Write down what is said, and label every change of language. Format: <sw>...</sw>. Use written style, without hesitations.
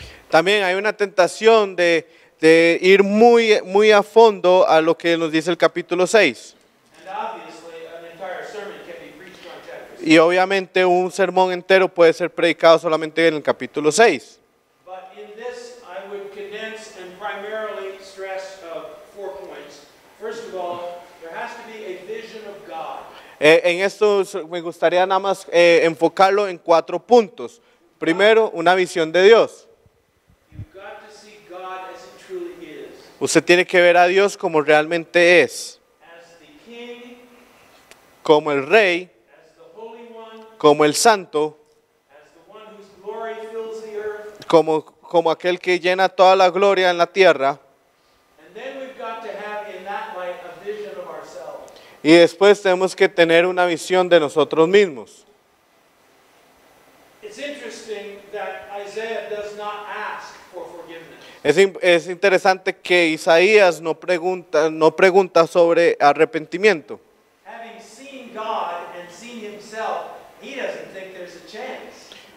<es>También hay una tentación de ir muy a fondo a lo que nos dice el capítulo 6.</es> <en>And obviously, an entire sermon can be preached on chapter 6.</en> <es>Y obviamente un sermón entero puede ser predicado solamente en el capítulo 6.</es> <en>But in this, I would condense and primarily stress 4 points. First of all, there has to be a vision of God.</en> <es>En esto me gustaría nada más enfocarlo en 4 puntos. Primero, una visión de Dios.</es> <en>You've got to see God as He truly is.</en> <es>Usted tiene que ver a Dios como realmente es.</es> <en>As the King,</en> <es>Como el Rey,</es> <en>as the Holy One,</en> <es>como el Santo,</es> <en>as the one whose glory fills the earth.</en> <es>como aquel que llena toda la gloria en la tierra.</es> <en>And then we've got to have in that light a vision of ourselves.</en> <es>Y después tenemos que tener una visión de nosotros mismos.</es> <en>It's interesting that Isaiah does not ask for forgiveness.</en> <es>Es interesante que Isaías no pregunta sobre arrepentimiento.</es> <en>Having seen God and seen himself, he doesn't think there's a chance.</en>